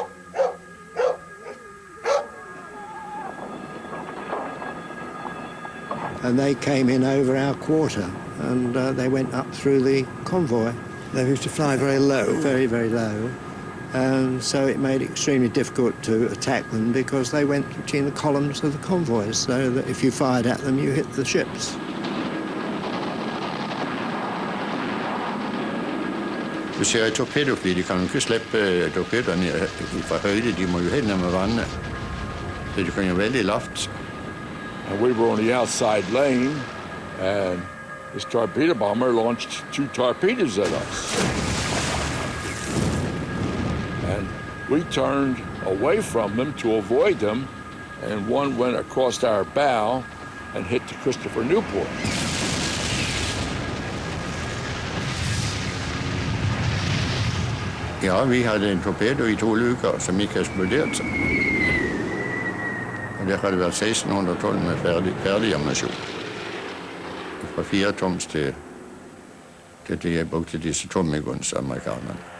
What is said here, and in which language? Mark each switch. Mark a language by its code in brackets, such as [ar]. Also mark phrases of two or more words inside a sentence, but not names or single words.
[en] And they came in over our quarter, and they went up through the convoy. They used to fly very low. Very, very low. And so it made it extremely difficult to attack them, because they went between the columns of the convoys, so that if you fired at them, you hit the ships. [no] Du ser et torpedofly, de kan jo ikke slippe torpedoer fra høyde, de må jo helt ned med vannet. Så de kan jo veldig lavt. [en] And we were on the outside lane, and this torpedo bomber launched 2 torpedoes at us. And we turned away from them to avoid them, and one went across our bow and hit the Christopher Newport. [no] Ja, vi hadde en torpedo i 2 luker som ikke eksploderte seg. Og det hadde vært 1600 tonn med ferdig ammunisjon. Fra 4 toms til de brukte disse Tommy Guns, amerikanerne.